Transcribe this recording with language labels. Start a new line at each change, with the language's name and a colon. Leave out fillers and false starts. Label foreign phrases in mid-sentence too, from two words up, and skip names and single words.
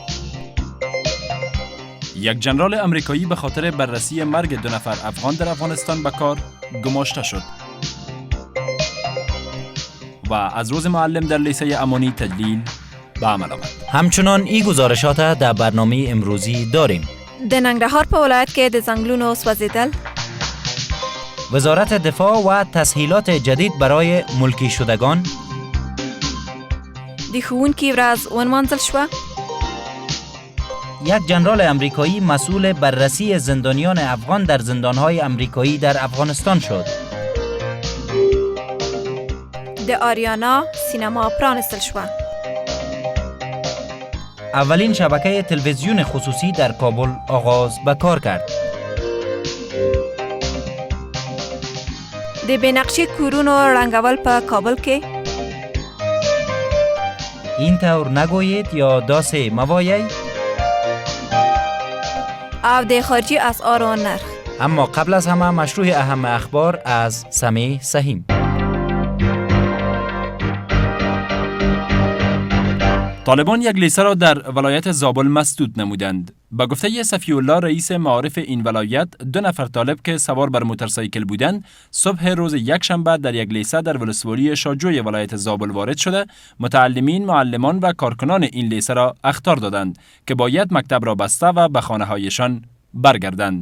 Persian: یک ژنرال امریکایی به خاطر بررسی مرگ 2 نفر افغان در افغانستان به کار گماشته شد. و از روز معلم در لیسه امانی تجلیل به عمل آمد. همچنان این گزارشات در برنامه امروزی داریم.
Pashto: د ننګرهار په ولایت کې د ځنګلونو سوځیدل،
Persian: وزارت دفاع و تسهیلات جدید برای ملکی شدگان،
Pashto: د ښوونکي ورځ ونمانځل شوه،
Persian: یک ژنرال امریکایی مسئول بررسی زندانیان افغان در زندانهای امریکایی در افغانستان شد.
Pashto: د آریانا سینما پرانستل شوه.
Persian: اولین شبکه تلویزیون خصوصی در کابل آغاز به کار کرد.
Pashto: د بنقشي کورونو رنګول په کابل کې،
Persian: این طور نگویید یا
Pashto: داسې موایید. او د خارجي اسعارو نرخ.
Persian: اما قبل از همه مشروع اهم اخبار از سمیع سهیم. طالبان یک لیسه را در ولایت زابل مسدود نمودند. به گفته صفی الله رئیس معارف این ولایت، 2 نفر طالب که سوار بر موتورسایکل بودند، صبح روز یکشنبه در یک لیسه در ولسوالی شاجوی ولایت زابل وارد شده، متعلمین، معلمان و کارکنان این لیسه را اخطار دادند که باید مکتب را بسته و به خانه‌هایشان برگردند.